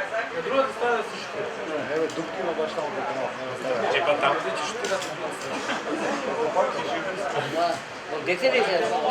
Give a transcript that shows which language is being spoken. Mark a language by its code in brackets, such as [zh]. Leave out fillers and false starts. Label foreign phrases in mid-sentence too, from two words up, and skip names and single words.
[mk] На другата страна да се шутира. [sr] Evo, Dubkino baš tamo po kanal. [mk] Па там да ти шутират. Дете ли се?